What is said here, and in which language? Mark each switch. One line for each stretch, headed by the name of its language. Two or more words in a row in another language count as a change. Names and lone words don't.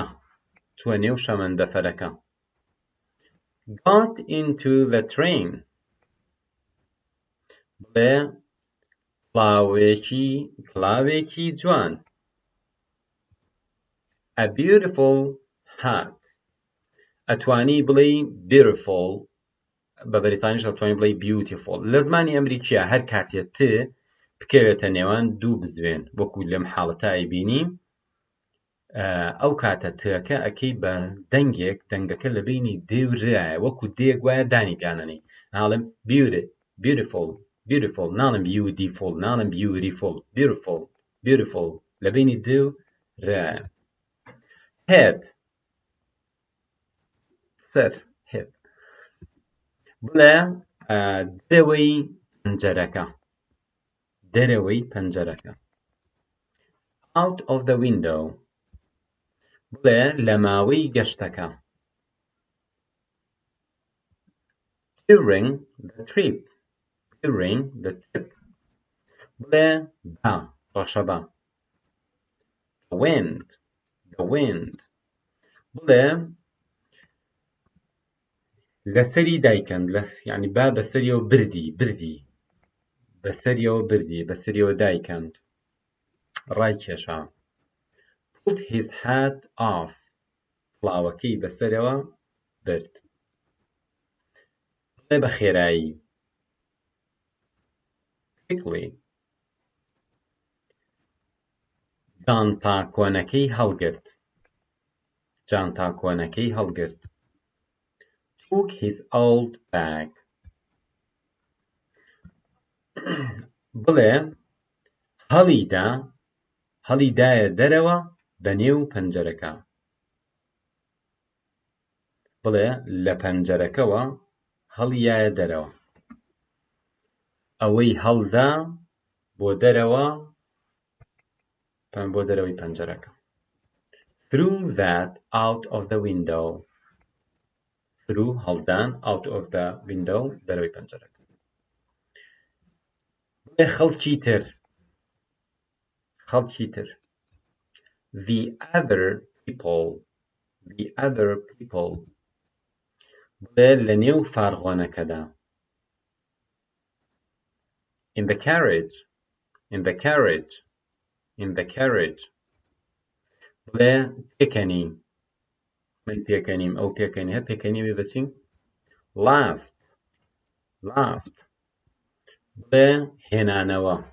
Central Kurdish: چووە نێو شەمەندەفەرەکە.
English: Got into the train.
Central Kurdish: بڵێ کڵاوێکی جوان.
English: A beautiful hat.
Central Kurdish: ئەتوانی بڵێی beautiful، بە بەریتانیش ئەتوانی بڵێی beautiful. لە زمانی ئەمریکیە هەر کاتێ ت بکەوێتە نێوان دوو بزوێن، وەکو لەم حاڵەتە بینی، ئەو کاتە تەکە ئەکەی بە دەنگەکە لە بینی دێ و ڕایە، وەکو دێک وایە دانی پیانەنەی. ناڵم beautiful، ناڵم beautiful، ناڵم beautiful، لە بینی دێ و ڕایە.
English: head. سەر head.
Central Kurdish: بڵێ دەرەوەی پەنجەرەکە.
English: out of the window.
Central Kurdish: بڵێ لە ماوەی گەشتەکە.
English: during the trip.
Central Kurdish: بڵێ بە ڕەشەبە.
English: the wind.
Central Kurdish: بڵێ لەسەری دایکەن، یعنی با بەسەریەوە بەسەریەوە دایکەند، ڕایکێشا.
English: put his hat off.
Central Kurdish: کڵاوەکەی بەسەرەوە برد. بڵێ بە خێرایی. quickly. جانتا کۆنەکەی هەڵگرت.
English: took his old bag.
Central Kurdish: بڵێ هەڵیدایە دەرەوە بەنێو پەنجەرەکە. بڵێ لە پەنجەرەکەوە هەڵیایە دەرەوە. ئەوەی هەڵدا بۆ دەرەوەی پەنجەرەکە.
English: threw that out of the window. threw هەڵدان out of the window
Central Kurdish: دەرەوەی پەنجەرەکە. بڵێ خەڵکی تر.
English: the other people.
Central Kurdish: بڵێ لە نێو فارغۆنەکەدا.
English: in the carriage.
Central Kurdish: بڵێ پێکەنی. من پێکەنیم، ئەو پێکەنی، هەر پێکەنی بێ بەچین. laughed. بڵێ هێنانەوە.